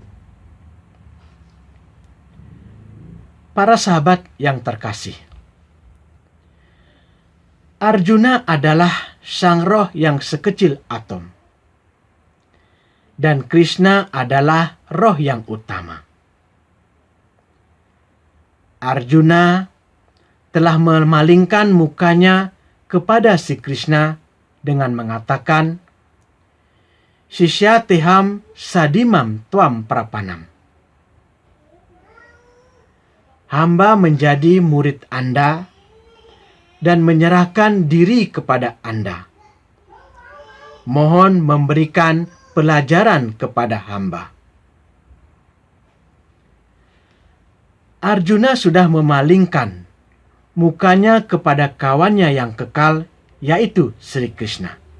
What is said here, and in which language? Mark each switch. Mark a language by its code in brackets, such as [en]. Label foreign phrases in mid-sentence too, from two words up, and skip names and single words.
[id] Para sahabat yang terkasih, Arjuna adalah sang roh yang sekecil atom, dan Krishna adalah roh yang utama. Arjuna telah memalingkan mukanya kepada si Krishna dengan mengatakan, [sa] "शिष्यस्तेऽहं शाधि मां त्वां प्रपन्नम्." [id] Hamba menjadi murid Anda dan menyerahkan diri kepada Anda. Mohon memberikan pelajaran kepada hamba. Arjuna sudah memalingkan mukanya kepada kawannya yang kekal, yaitu Sri Krishna.